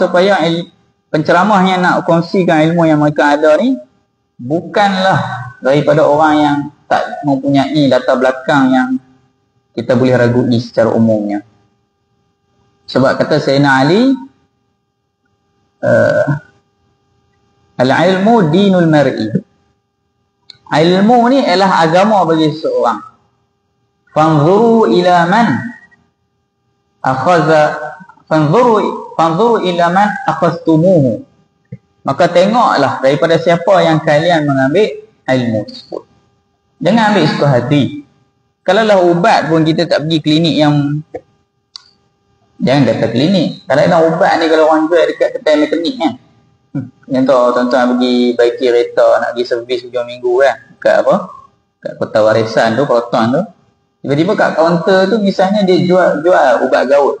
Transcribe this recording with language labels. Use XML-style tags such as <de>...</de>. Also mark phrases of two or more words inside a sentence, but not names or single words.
<ms>Supaya penceramah yang nak kongsikan ilmu yang mereka ada ni bukanlah daripada orang yang tak mempunyai latar belakang yang kita boleh ragui secara umumnya. Sebab kata Sayyidina Ali,</ms> <ar>العلم دين المرء.</ar> <ms>Ilmu ni ialah agama bagi seseorang.</ms> <ar>فانظروا إلى من أخذ فانظروا إلى من أخذتموه.</ar> <ms>Maka tengoklah daripada siapa yang kalian mengambil ilmu tersebut. Jangan ambil suka hati. Kalaulah ubat pun kita tak pergi klinik yang, jangan kata klinik, kadang-kadang ubat ni kalau orang jual dekat kedai mekanik kan, yang tu tuan-tuan pergi baiki kereta nak pergi servis hujung minggu kan, kat apa, kat Kota Warisan tu, Proton tu, tiba-tiba kat kaunter tu misalnya dia jual ubat gaut.</ms>